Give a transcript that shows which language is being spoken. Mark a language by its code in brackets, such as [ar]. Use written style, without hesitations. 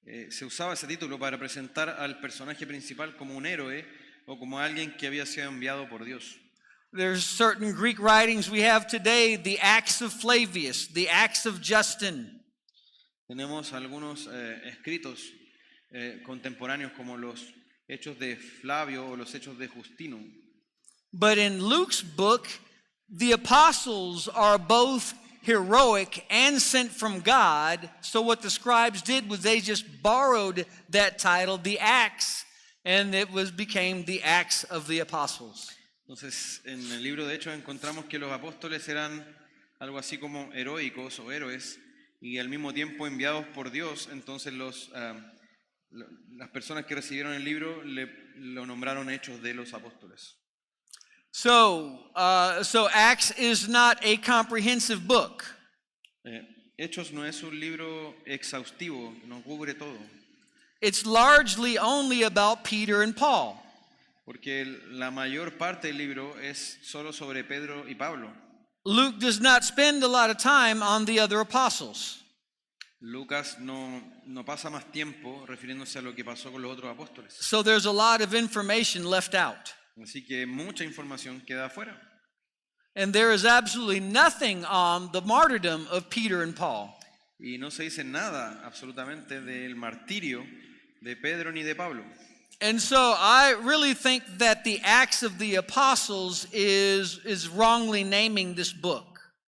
[es] Se usaba ese título para presentar al personaje principal como un héroe o como alguien que había sido enviado por Dios. [en] There's certain Greek writings we have today, the Acts of Flavius, the Acts of Justin. [es] Tenemos algunos escritos contemporáneos como los Hechos de Flavio o los Hechos de Justino. [en] But in Luke's book, the apostles are both heroic and sent from God. So what the scribes did was they just borrowed that title, the Acts, and it became the Acts of the Apostles. [es] Entonces, en el libro de Hechos encontramos que los apóstoles eran algo así como heroicos o héroes y al mismo tiempo enviados por Dios. Entonces las personas que recibieron el libro lo nombraron Hechos de los Apóstoles. [en] So Acts is not a comprehensive book. [es] Hechos no es un libro exhaustivo, no cubre todo. [en] it's largely only about Peter and Paul. [es] porque la mayor parte del libro es solo sobre Pedro y Pablo. [en] Luke does not spend a lot of time on the other apostles. [es] Lucas no pasa más tiempo refiriéndose a lo que pasó con los otros apóstoles. [en] So there's a lot of information left out. [es] Así que mucha información queda afuera. [en] And there is absolutely nothing on the martyrdom of Peter and Paul. [es] Y no se dice nada absolutamente del martirio de Pedro ni de Pablo. [en] And so I really think that the Acts of the Apostles is wrongly naming this book.